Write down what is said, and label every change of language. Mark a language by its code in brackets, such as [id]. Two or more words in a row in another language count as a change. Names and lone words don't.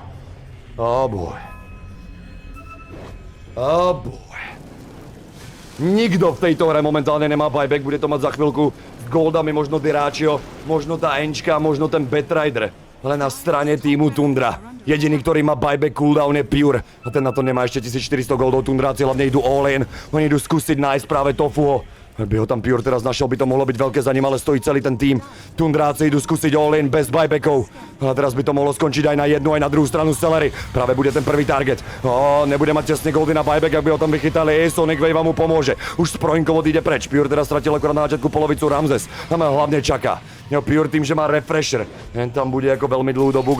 [sk] Nikto v tejto hre momentálne nemá buyback, bude to mať za chvíľku s goldami, možno Diračio, možno tá Enčka, možno ten Batrider. Ale na strane týmu Tundra. Jediný, ktorý má [en] buyback cooldown [sk] je Pure. A ten na to nemá ešte 1400 goldov. Tundráci hlavne idú [en] all in. [sk] Oni idú skúsiť nájsť práve Tofuho. Ak by ho tam Pure teraz našiel, by to mohlo byť veľké za ním, ale stojí celý ten tým. Tundráci idú skúsiť [en] all in [sk] bez buybackov. A teraz by to mohlo skončiť aj na jednu, aj na druhú stranu Celery. Práve bude ten prvý target. Nebude mať tesne goldy na buyback, ak by ho tam vychytali. Sonic Wave mu pomôže. Už z Proinkovo ide preč. Pure teraz stratil akorát na začiatku polovicu Ramzes. Tam hlavne čaká. Pure tým, že má refresher. Tam bude ako veľmi dlhú dobu.